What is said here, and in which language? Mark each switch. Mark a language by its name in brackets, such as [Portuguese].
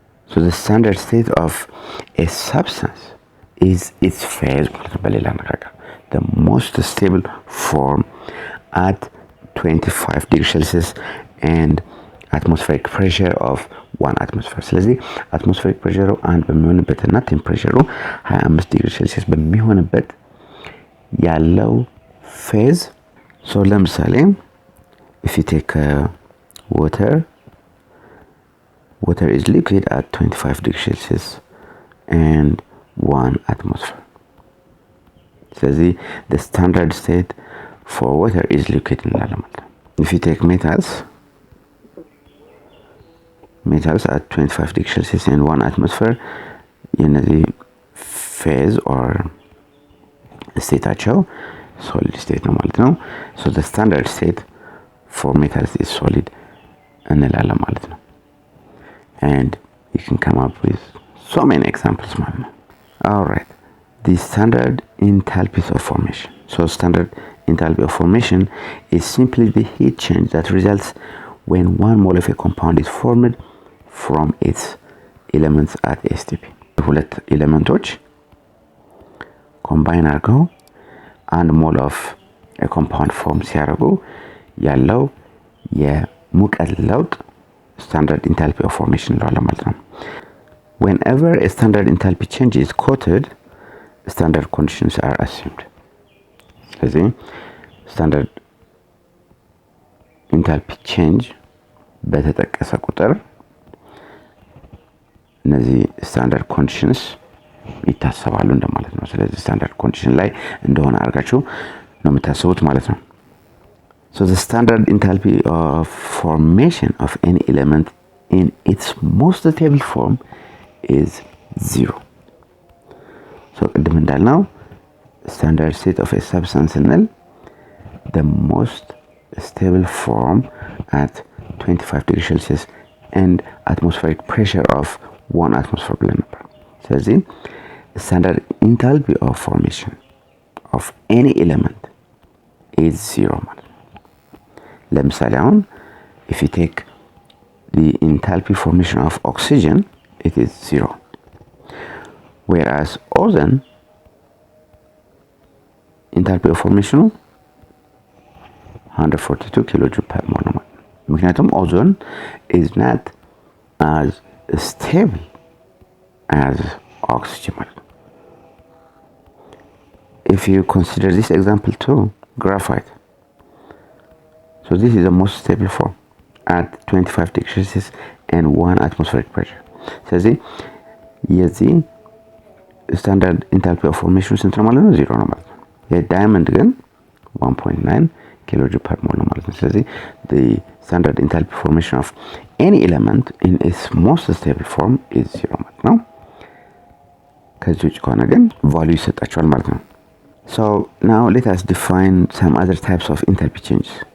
[English] So the standard state of a substance is its phase, [Amharic] በሌላ አነጋገር [English] the most stable form at 25 degrees Celsius and atmospheric pressure of 1 atmosphere. [Amharic] ስለዚህ [English] atmospheric pressure 1 [Amharic] በሚሆንበትና temperature 25 ዲግሪ ሴልሲየስ በሚሆንበት ያለው phase. [English] So [Amharic] ለምሳሌ [English] if you take water is liquid at 25 degrees Celsius and 1 atmosphere. ስለዚህ the standard state for water is liquid [Amharic] እንላለን ማለት ነው። [English] If you take metals at 25 degrees Celsius and 1 atmosphere, [Amharic] የነዚህ phase or ስቴታቸው [English] solid state [Amharic] ነው ማለት ነው። [English] So the standard state for metals is solid [Amharic] እንላለን ማለት ነው። [English] And you can come up with so many examples ማለት ነው። Alright, the standard enthalpies of formation. So standard enthalpy of formation is simply the heat change that results when one mole of a compound is formed from its elements at STP. [Amharic] ሁለት ኤሌመንቶች ኮምባይን አድርገው አንድ ሞል ኦፍ ኮምፓውንድ ፎርም ሲያደርጉ ያለው የሙቀት ለውጥ ስታንዳርድ ኢንታልፒ ኦፍ ፎርሜሽን እንለዋለን ማለት ነው። [English] Whenever a standard enthalpy change is quoted, standard conditions are assumed. [Amharic] ስለዚህ ስታንዳርድ ኢንታልፒ ቼንጅ በተጠቀሰ ቁጥር እነዚህ ስታንዳርድ ኮንዲሽንስ ይታሰባሉ እንደማለት ነው። ስለዚህ ስታንዳርድ ኮንዲሽን ላይ እንደሆነ አድርጋችሁ ነው የምታስቡት ማለት ነው። [English] So the standard enthalpy of formation of any element in its most stable form is 0. So [Amharic] ቅድም እንዳልነው [English] standard state of a substance እንል the most stable form at 25 degrees Celsius and atmospheric pressure of 1 atmosphere [Amharic] ብለን ነበር። ስለዚህ [English] standard enthalpy of formation of any element is 0 [Amharic] ማለት ነው። ለምሳሌ አሁን [English] if you take the enthalpy formation of oxygen, it is 0, whereas ozone enthalpy of formation 142 kilojoule per mole [Amharic] ነው። ምክንያቱም [English] ozone is not as stable as oxygen. If you consider this example too, graphite. So this is the most stable form at 25 degrees Celsius and 1 atmospheric pressure. [Amharic] ስለዚህ የዚህ ስታንዳርድ ኢንታልፒ ኦፍ ፎርሜሽን ስንት ነው ማለት ነው? 0 ነው ማለት ነው። የዳይመንድ ግን 1.9 kilojoule per mole ነው ማለት ነው። ስለዚህ [English] the standard enthalpy formation of any element in its most stable form is 0 [Amharic] ማለት ነው። ከዚህ ውጭ ከሆነ ግን ቫልዩ ይሰጣቸዋል ማለት ነው። [English] So now let us define some other types of enthalpy changes.